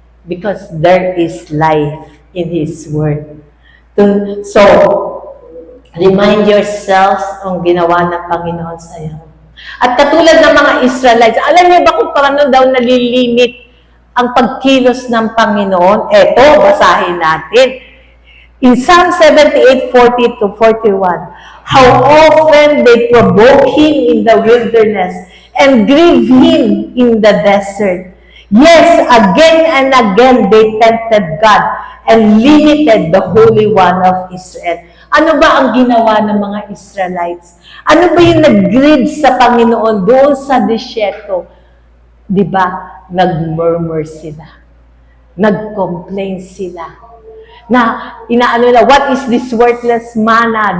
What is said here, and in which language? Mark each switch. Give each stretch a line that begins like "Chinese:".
English: Because there is life in His word.
Filipino: So,
English: remind yourselves
Filipino: ang ginawa ng Panginoon sa iyo. At katulad ng mga Israelites, alam niyo ba kung paano daw nalilimit ang pagkilos ng Panginoon? Eto, basahin natin.
English: In Psalm 78:40-41, how often they provoke Him in the wilderness and grieve Him in the desert. Yes, again and again they tempted God and limited the Holy One of Israel.
Filipino: Ano ba ang ginawa ng mga Israelites? Ano ba yung nag-grieve sa Panginoon doon sa disyerto? Diba? Nag-murmur sila. Nag-complain sila. Na inaano nila,
English: what is this worthless manna?